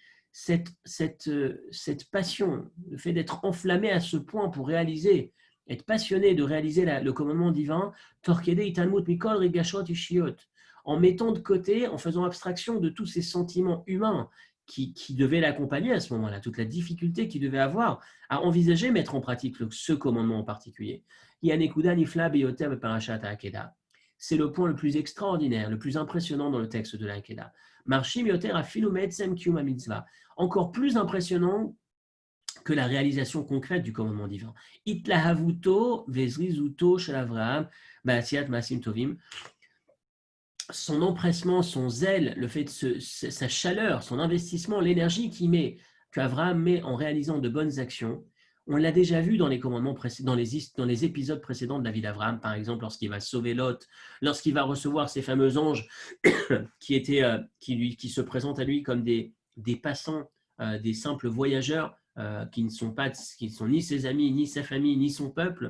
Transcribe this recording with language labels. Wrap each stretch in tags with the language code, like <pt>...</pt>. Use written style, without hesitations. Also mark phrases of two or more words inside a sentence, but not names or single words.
<fr>Cette passion, le fait d'être enflammé à ce point pour réaliser, être passionné de réaliser le commandement divin, en mettant de côté, en faisant abstraction de tous ces sentiments humains qui devaient l'accompagner à ce moment-là, toute la difficulté qu'il devait avoir à envisager mettre en pratique ce commandement en particulier. C'est le point le plus extraordinaire, le plus impressionnant dans le texte de la Hakeda.</fr> <he>מרשים יותר אפילו מעצם קיום מצוה.</he> <fr>Encore plus impressionnant que la réalisation concrète du commandement divin.</fr> <he>התלהבותו וזריזותו של אברהם בעשיית מעשים טובים.</he> <fr>Son empressement, son zèle, le fait de sa chaleur, son investissement, l'énergie qu'Avraham met en réalisant de bonnes actions, on l'a déjà vu dans les commandements dans les épisodes précédents de la vie d'Avraham, par exemple lorsqu'il va sauver Lot, lorsqu'il va recevoir ces fameux anges qui se présentent à lui comme des passants, des simples voyageurs qui ne sont ni ses amis, ni sa famille, ni son peuple.</fr>